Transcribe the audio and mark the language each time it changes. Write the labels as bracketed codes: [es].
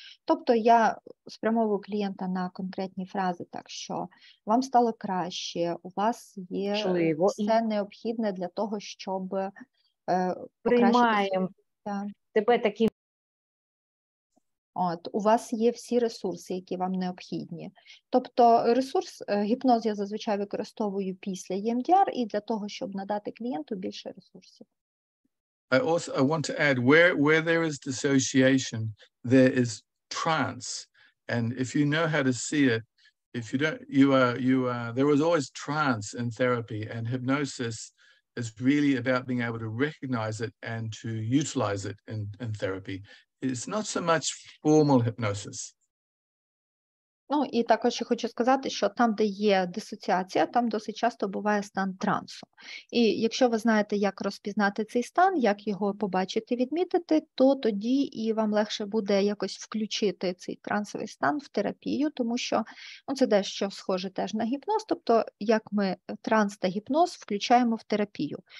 [uk] Тобто я спрямовую клієнта на конкретні фрази, так що вам стало краще, у вас є все необхідне для того, щоб покращити тебе таким. От, у вас є всі ресурси, які вам необхідні. Тобто ресурс, гіпноз я зазвичай використовую після EMDR і для того, щоб надати клієнту більше ресурсів. [en] I want to add, where there is dissociation, there is trance. And if you know how to see it, if you don't, there was always trance in therapy, and hypnosis is really about being able to recognize it and to utilize it in therapy. It's not so much formal hypnosis. [uk] Ну, і також я хочу сказати, що там, де є дисоціація, там досить часто буває стан трансу. І якщо ви знаєте, як розпізнати цей стан, як його побачити, відмітити, то тоді і вам легше буде якось включити цей трансовий стан в терапію, тому що це дещо схоже теж на гіпноз, тобто як ми транс та гіпноз включаємо в терапію.